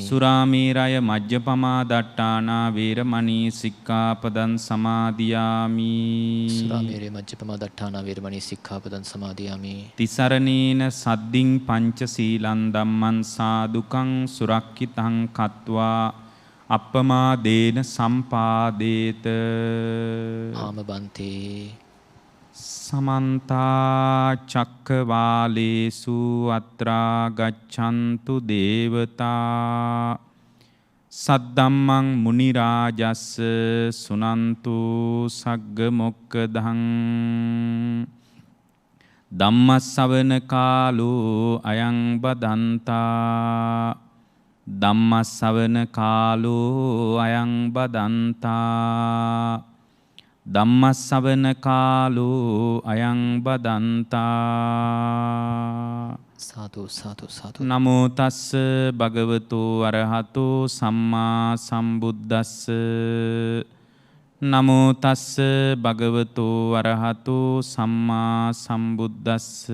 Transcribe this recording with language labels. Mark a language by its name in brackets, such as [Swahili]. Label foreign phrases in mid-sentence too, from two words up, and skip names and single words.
[Pali] සුරාමේරය මජ්ජපමා දට්ඨානා වේරමණී සික්ඛාපදං සමාදියාමි. සුරාමේරය මජ්ජපමා දට්ඨානා වේරමණී සික්ඛාපදං සමාදියාමි. තිසරණේන සද්දින් පංච සීලං ධම්මං සාදුකං සුරක්ඛිතං කତ୍වා අප්පමාදේන සම්පාදේත ආමබන්තේ සමන්තා චක්කවාලේසු අත්‍රා ගච්ඡන්තු දේවතා සද්දම්මං මුනි රාජස්ස සුනන්තු සග්ග මොක්කදං ධම්මස්සවන කාලෝ අයං බදන්තා ධම්මස්සවන කාලෝ අයං බදන්තා ධම්මස්සවන කාලෝ අයං බදන්තා සාදු සාදු සාදු නමෝ තස්ස භගවතු අරහතෝ සම්මා සම්බුද්දස්ස නමෝ තස්ස භගවතු අරහතෝ සම්මා සම්බුද්දස්ස